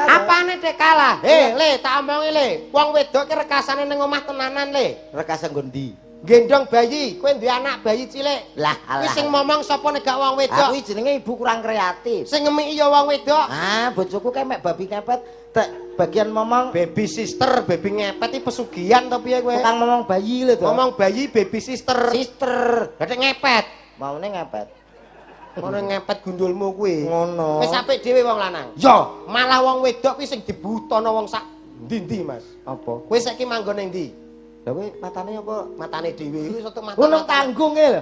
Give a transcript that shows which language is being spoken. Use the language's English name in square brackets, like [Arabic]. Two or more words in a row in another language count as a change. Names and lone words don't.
[Javanese] Apane dek kalah? Le, tak omongi le. Wong wedok ki rekasane ning omah tenanan le. Rekas nggo ndi? gendong bayi, kowe duwe anak bayi cilik. Lah Kuwi alah. sing momong sapa nek gak wong wedok? Aku jenenge ibu kurang kreatif. Sing ngemiki ya wong wedok. Ah, bojoku kae mek babi ngepet, tek bagian momong [English] Baby sister, [Javanese] baby ngepet iki pesugihan to piye kowe? tukang momong bayi lho to. Ngomong bayi [English] baby sister. [Javanese] sister. Berarti ngepet. Maune ngepet. Ngono ngepet gundulmu kuwi. Ngono. Wis apik dhewe wong lanang. Yo, Malah wong wedok kuwi sing dibutono wong sak ndi-ndi, Mas. apa? Kowe saiki manggon ning ndi? Lah kowe matane apa? Matane dhewe iki soto mata. Ngono tanggunge lho.